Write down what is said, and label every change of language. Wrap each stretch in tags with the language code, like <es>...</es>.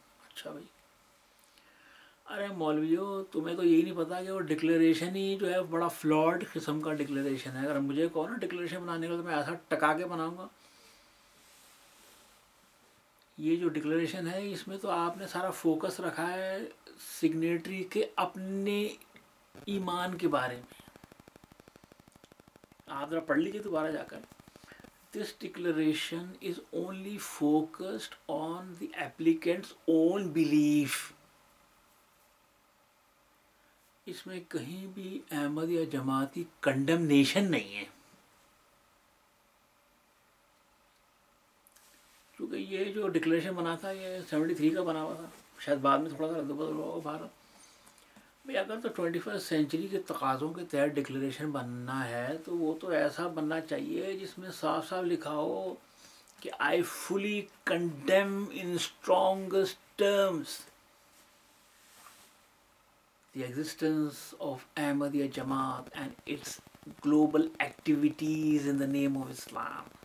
<ur>اچھا بھائی, ارے مولویوں تمہیں تو یہی نہیں پتا کہ وہ ڈکلیریشن ہی جو ہے بڑا فلاڈ قسم کا ڈکلیریشن ہے. اگر مجھے کہو نا ڈکلیریشن بنانے کا تو میں ایسا ٹکا کے بناؤں گا. یہ جو ڈکلیریشن ہے اس میں تو آپ نے سارا فوکس رکھا ہے سگنیٹری کے اپنے ایمان کے بارے میں. آپ ذرا پڑھ لیجیے دوبارہ جا کر.</ur> <en>This declaration is only focused on the applicant's own belief.</en> <ur>اس میں کہیں بھی احمد یا جماعتی کنڈمنیشن نہیں ہے, کیونکہ یہ جو ڈکلیریشن بنا تھا یہ 73 کا بنا ہوا تھا, شاید بعد میں تھوڑا سا رد و بدل ہوا ہوگا. بھارت بھائی اگر تو 21 سینچری کے تقاضوں کے تحت ڈکلیریشن بننا ہے تو وہ تو ایسا بننا چاہیے جس میں صاف صاف لکھا ہو کہ</ur> <en>I fully condemn in strongest terms the existence of Ahmadiyya Jamaat and its global activities in the name of Islam.</en>